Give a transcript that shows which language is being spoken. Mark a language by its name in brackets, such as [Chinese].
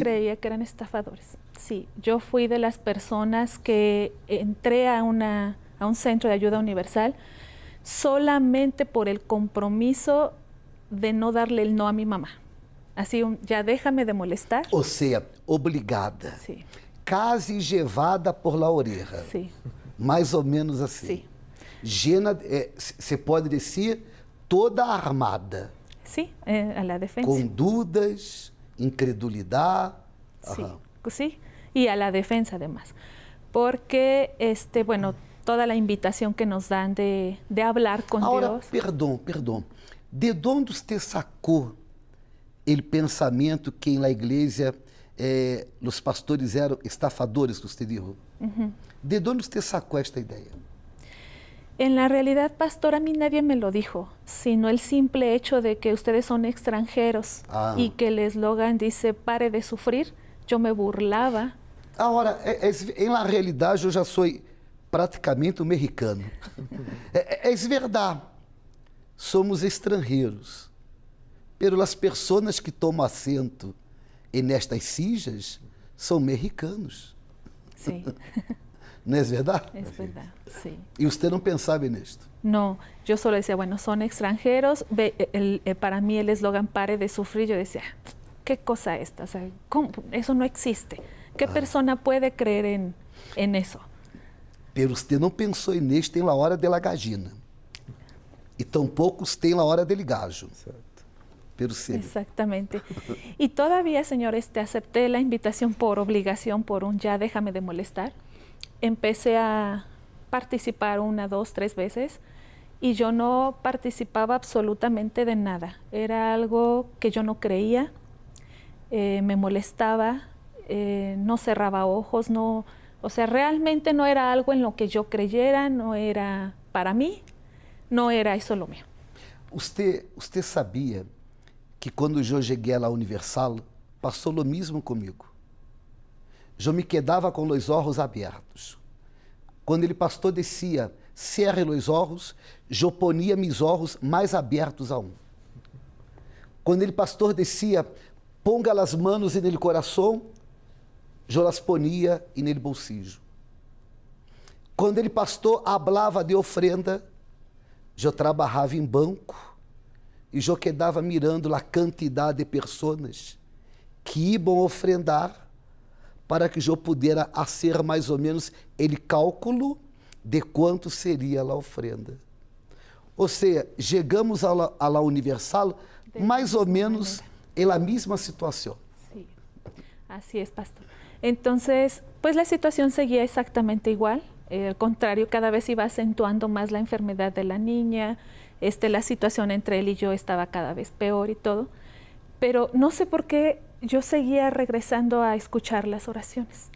[Spanish] Creía que eran estafadores. Sí, yo fui de las personas que entré a un centro de ayuda universal solamente por el compromiso de no darle el no a mi mamá. Así, ya déjame de molestar. O sea, [Portuguese] obrigada. [Spanish] Sí. Casi llevada por la oreja. Sí. [Portuguese] Mais ou menos assim. [Spanish] Sí. Llena, [Portuguese] se pode dizer, [Spanish] toda armada. Sí, a la defensa. [Portuguese] Com dúvidas, [Spanish] incredulidad. Sí, Ajá. sí, y a la defensa además, porque bueno, toda la invitación que nos dan de hablar con Ahora, Dios. [Portuguese] perdão. De onde você sacou o pensamento que na igreja os pastores eram estafadores, que você [Spanish] dijo? [Portuguese] De onde você sacou esta ideia? [Spanish] En la realidad, pastor, a mí nadie me lo dijo, sino el simple hecho de que ustedes son extranjeros y que el eslogan dice pare de sufrir, yo me burlaba. [Portuguese] Agora, na realidade, eu já sou praticamente um mexicano. É verdade. Somos estrangeiros. [Spanish] Pero [Portuguese] as pessoas que tomam assento nestas [Spanish] sillas [Portuguese] são mexicanos. [Spanish] Sí. ¿No es verdad? Es verdad, sí. ¿Y usted no pensaba en esto? No, yo solo decía, bueno, son extranjeros. Para mí el eslogan pare de sufrir, yo decía, ¿qué cosa esta? O sea, ¿cómo? Eso no existe. ¿Qué persona puede creer en eso? Pero usted [Portuguese] não pensou [Spanish] en esto en la hora de la gallina. [Portuguese] E tampouco [Spanish] usted en la hora del gallo. Exacto. Pero sí. Exactamente. Y todavía, señor, acepté la invitación por obligación, por un ya déjame de molestar. Empecé a participar 1, 2, 3 veces y yo no participaba absolutamente de nada. Era algo que yo no creía, me molestaba, no cerraba ojos, no, o sea, realmente no era algo en lo que yo creyera, no era para mí, no era eso lo mío. [Portuguese] Usted sabia que quando eu cheguei à Universal, passou o mesmo comigo. Eu me quedava com os olhos abertos. Quando ele pastor descia, [Spanish] cerre [Portuguese] os olhos, eu ponia meus olhos mais abertos [Spanish] aún. [Portuguese] Quando ele pastor descia, ponga as [Spanish] manos [Portuguese] nele coração, eu las ponia e nele [Spanish] bolsillo. [Portuguese] Quando ele pastor hablava de [Spanish] ofrenda, [Portuguese] eu trabalhava em banco e eu quedava mirando a quantidade de pessoas que iam ofrendar para que eu pudesse fazer mais ou menos o cálculo de quanto seria a ofrenda. Ou seja, chegamos [Spanish] a la [Portuguese] Universal mais ou menos em [Spanish] la misma [Portuguese] situação. [Spanish] Sí, así es, pastor. Entonces, pues la situación seguía exactamente igual. Al contrario, cada vez iba acentuando más la enfermedad de la niña. La situación entre él y yo estaba cada vez peor y todo. Pero no sé por qué yo seguía regresando a escuchar las oraciones.